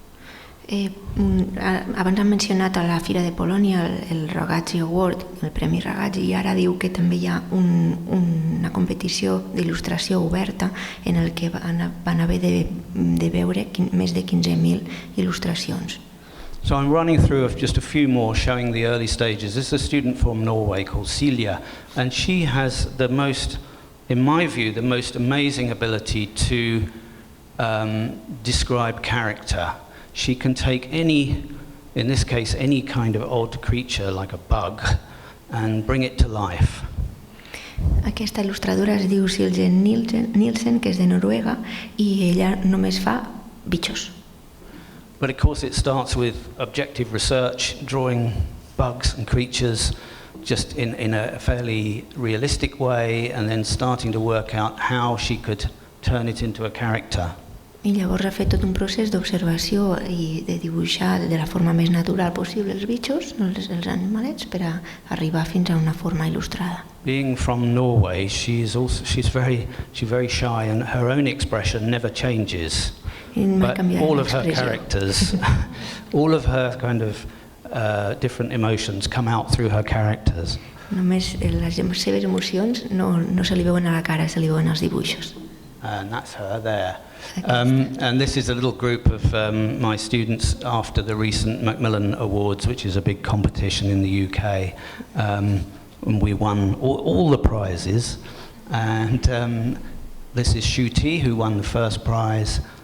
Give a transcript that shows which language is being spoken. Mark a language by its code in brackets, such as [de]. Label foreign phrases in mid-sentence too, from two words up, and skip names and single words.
[ca] Abans han mencionat a la Fira de Polònia el Ragazzi Award, el Premi Ragazzi, i ara diu que també hi ha una competició d'il·lustració oberta en el que van haver de veure més de 15.000 il·lustracions. [en] So I'm running through just a few more showing the early stages. This is a student from Norway called Silja, and she has the most, in my view, the most amazing ability to describe character. She can take any, in this case, any kind of odd creature like a bug and bring it to life. [ca] Aquesta il·lustradora es diu Silje Nielsen, que és de Noruega, i ella només fa bitxos. [en] But of course it starts with objective research, drawing bugs and creatures just in a fairly realistic way, and then starting to work out how she could turn it into a character. [ca] I llavors ha fet tot un procés d'observació i de dibuixar de la forma més natural possible els bitxos, els animalets, per a arribar fins a una forma il·lustrada. [en] Being from Norway, she's very shy, and her own expression never changes. But all of her characters, all of her kind of different emotions come out through her characters. [ca] Només les seves emocions no se li veuen a la cara, se li veuen als dibuixos. [en] And that's her there. And this is a little group of my students after the recent Macmillan Awards, which is a big competition in the UK. And we won all the prizes. And this is Shuti, who won the first prize.